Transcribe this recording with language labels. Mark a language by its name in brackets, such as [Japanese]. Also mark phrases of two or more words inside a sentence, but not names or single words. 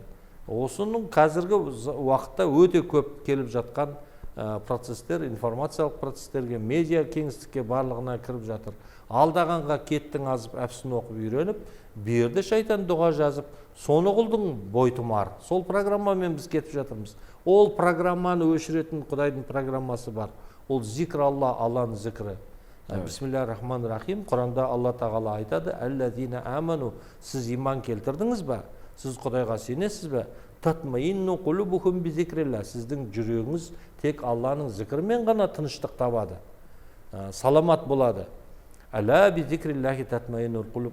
[Kazakh] Осының қазіргі уақытта өте көп келіп жатқан процестер, информациялық процестерге, медиа кеңістікке барлығына кіріп жатыр. Алдағанға кеттің азып, әпсін оқып үйреніп, берді шайтан дұға жазып, соны қылдың бойтұмар. Сол программамен біз кетіп жатырмыз. Ол программаны өшіретін Құдайдың программасы бар. Ол зикр Алла, Алланың зікірі. [Arabic] بسم الله الرحمن الرحيم. [Kazakh] Құранда Алла тағала айтады: [Arabic] «الذين آمنوا». [Kazakh] Сіз иман келтірдіңіз бе? Сіз Құдайға сенесіз бе? [Arabic] تطمئن قلوبهم بذكر الله. [Kazakh] Сіздің жүрегіңіз тек Алланың зікірімен ғана тыныштық табады, саламат болады. [Arabic] ألا بذكر الله تطمئن القلوب.